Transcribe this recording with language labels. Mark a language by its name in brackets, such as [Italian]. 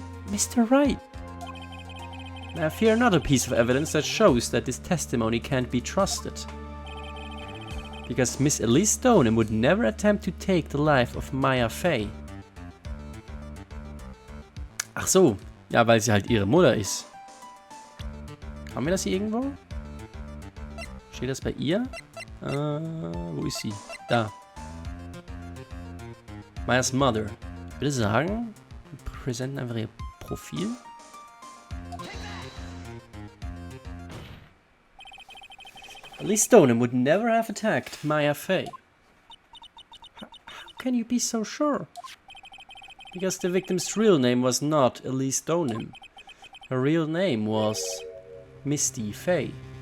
[English] Mr. Wright. I have here another piece of evidence that shows that this testimony can't be trusted. Because Miss Elise Stoneham would never attempt to take the life of Maya Fey. [German] Ach so, ja, weil sie halt ihre Mutter ist. Haben wir das hier irgendwo? Steht das bei ihr? Wo ist sie? Da. [English] Mayas Mother. [German] Ich würde sagen, wir präsentieren einfach ihr Profil. [English] Elise Stoneham would never have attacked Maya Fey. How can you be so sure? Because the victim's real name was not Elise Stoneham. Her real name was Misty Fey.